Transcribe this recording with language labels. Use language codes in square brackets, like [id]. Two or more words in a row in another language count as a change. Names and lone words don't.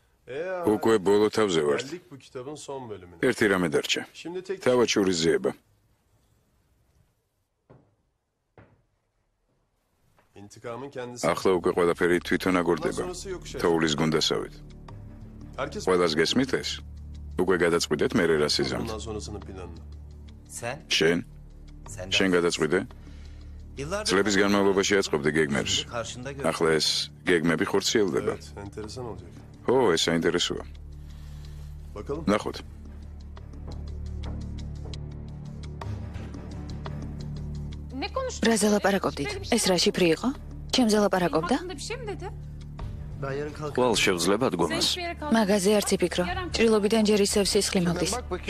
[ka] უკვე ბოლო თავზე ვართ. [tr] Geldik bu kitabın son bölümüne. [ka] ერთი რამე დარჩა. [tr] Şimdi tek [ka] თავად შურიზება. [tr] intikamın kendisi. [ka] ახლა უკვე ყველაფერი თვითონ [tr] Bundan [ka] აგორდება. [tr] sonrası yokuş aşağı. [ka] თოვლის გუნდასავით. [tr] Herkes [ka] ყველას გესმით ეს? უკვე გადაწყვიტეთ მე რა სიზამთ. [tr] bundan sonrasının planını. Sen? [ka] შენ? [tr] Sen [ka] შენ გადაწყვიტე? წლების განმავლობაში აწყობდი გეგმებს. [tr] karşında gör. [ka] ახლა ეს გეგმები ხორციელდება. [tr] Evet, enteresan olacak. [ka] ო, ეს საინტერესოა. [tr] Bakalım. [ka] ნახოთ. რაზე ლაპარაკობდით? ეს რა შიფრი იყო? ჩემზე ლაპარაკობდა? [tr] Ben yarın kalkarım. [ka] ყველ შევძლება დგომას. მაგაზე არც იფიქრო. ჭრილობიდან ჯერ ისევ სისხლი მოდის. [tr] Bak bakayım.